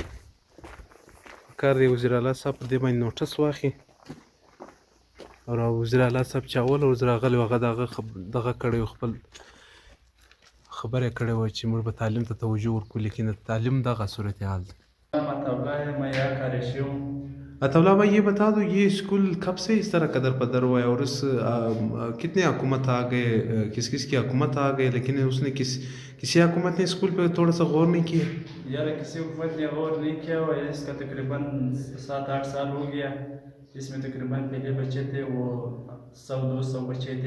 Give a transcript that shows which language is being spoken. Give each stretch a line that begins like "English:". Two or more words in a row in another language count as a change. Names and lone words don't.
Pashto: پکار دی وزیر اعلی صاحب په دې باندې نوټس واخلي او وزیر اعلی صاحب چې اول ورځ راغلی و هغه دغه کړی و، خپل خبره یې کړې وه چې موږ به تعلیم ته توجه ورکړو، لیکن تعلیم دغه صورتحال دی.
Urdu: اطولہ بھائی یہ بتا دو یہ اسکول کب سے اس طرح قدر پدر ہوا ہے اور اس کتنے حکومت آ گئے، کس کس کی حکومت آ گئے، لیکن اس نے کسی حکومت نے اسکول پہ تھوڑا سا غور نہیں کیا؟ یار کسی حکومت نے غور نہیں کیا ہوا ہے، اس کا تقریباً 7-8 سال ہو گیا، اس میں تقریباً پہلے بچے تھے وہ 100-200 بچے تھے.